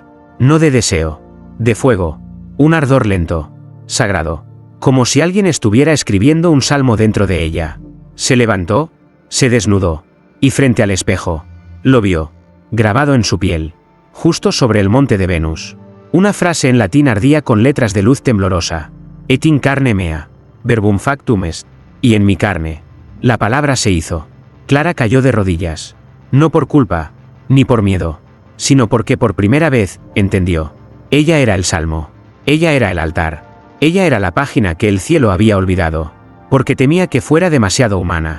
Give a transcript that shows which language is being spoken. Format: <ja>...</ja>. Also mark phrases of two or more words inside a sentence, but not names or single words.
<es>No de deseo. De fuego. Un ardor lento. Sagrado. Como si alguien estuviera escribiendo un salmo dentro de ella. Se levantó. Se desnudó. Y frente al espejo. Lo vio. Grabado en su piel. Justo sobre el monte de Venus. Una frase en latín ardía con letras de luz temblorosa.</es> <la>Et in carne mea. Verbum factum est.</la> <es>Y en mi carne. La palabra se hizo. Clara cayó de rodillas. No por culpa. Ni por miedo. Sino porque por primera vez, entendió. Ella era el salmo. Ella era el altar. Ella era la página que el cielo había olvidado. Porque temía que fuera demasiado humana.</es>